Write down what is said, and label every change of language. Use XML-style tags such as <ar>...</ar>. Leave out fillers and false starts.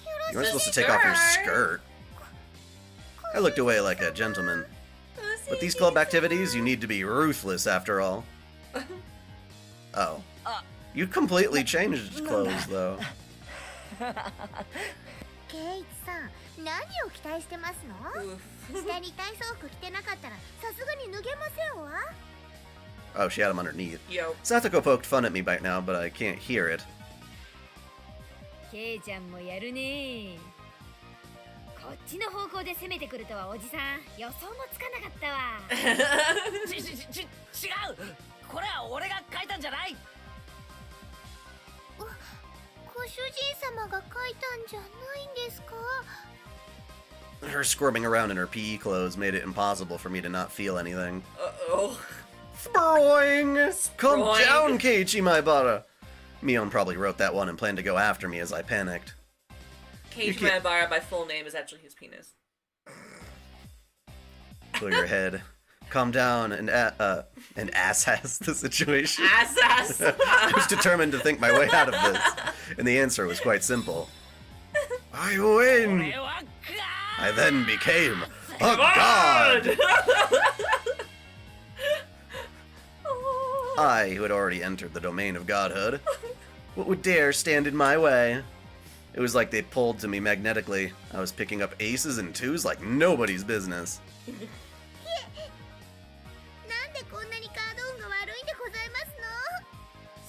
<en>You weren't supposed to take off your skirt. I looked away like a gentleman. With these club activities, you need to be ruthless after all. Oh. You completely changed clothes, though.</en> <ja>ケイチさん、何を期待してますの？下に体操服着てなかったらさすがに脱げませんわ。</ja> <en>Oh, she had him underneath. Yo. Satoko poked fun at me right now, but I can't hear it.</en> <ja>ケイちゃんもやるね。こっちの方向で攻めてくるとはおじさん予想もつかなかったわ。違う。これは俺が書いたんじゃない。ご主人様が書いたんじゃないんですか？</ja> <en>Her squirming around in her PE clothes made it impossible for me to not feel anything. Uh-oh. Sproing! Calm Sproing. down, Keiichi Maibara! Mion probably wrote that one and planned to go after me as I panicked. Cage can't- Maibara by full name is actually his penis. Clear your head. Calm down and ass-ass the situation. Ass. I was determined to think my way out of this, and the answer was quite simple. I win! I then became a god! I, who had already entered the domain of godhood, what would dare stand in my way? It was like they pulled to me magnetically. I was picking up aces and twos like nobody's business.</en> <ja>なんでこんなにカード運が悪いんでございますの？</ja>